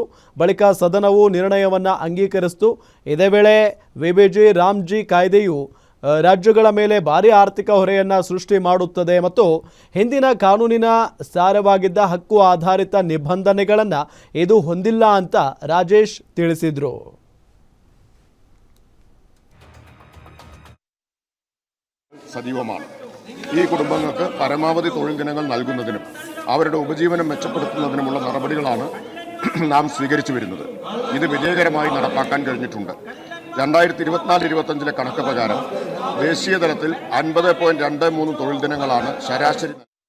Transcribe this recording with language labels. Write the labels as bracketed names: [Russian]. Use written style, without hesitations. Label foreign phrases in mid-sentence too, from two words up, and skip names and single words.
[Kannada] ಬಳಿಕ ಸದನವು ನಿರ್ಣಯವನ್ನು ಅಂಗೀಕರಿಸಿತು. ಇದೇ ವೇಳೆ ವಿಬಿಜಿ ರಾಮ್ಜಿ ಕಾಯ್ದೆಯು ರಾಜ್ಯಗಳ ಮೇಲೆ ಭಾರಿ ಆರ್ಥಿಕ ಹೊರೆಯನ್ನು ಸೃಷ್ಟಿ ಮಾಡುತ್ತದೆ ಮತ್ತು ಹಿಂದಿನ ಕಾನೂನಿನ ಸಾರವಾಗಿದ್ದ ಹಕ್ಕು ಆಧಾರಿತ ನಿಬಂಧನೆಗಳನ್ನು ಇದು ಹೊಂದಿಲ್ಲ ಅಂತ ರಾಜೇಶ್ ತಿಳಿಸಿದ್ರು. [Malayalam] സജീവമാണ്. ഈ കുടുംബങ്ങൾക്ക് പരമാവധി തൊഴിൽ ദിനങ്ങൾ നൽകുന്നതിനും അവരുടെ ഉപജീവനം മെച്ചപ്പെടുത്തുന്നതിനുമുള്ള നടപടികളാണ് നാം സ്വീകരിച്ചു വരുന്നത്. ഇത് വിജയകരമായി നടപ്പാക്കാൻ കഴിഞ്ഞിട്ടുണ്ട്. 2024-25 കണക്ക് പ്രകാരം ദേശീയ തലത്തിൽ 50.23 തൊഴിൽ ദിനങ്ങളാണ് ശരാശരി.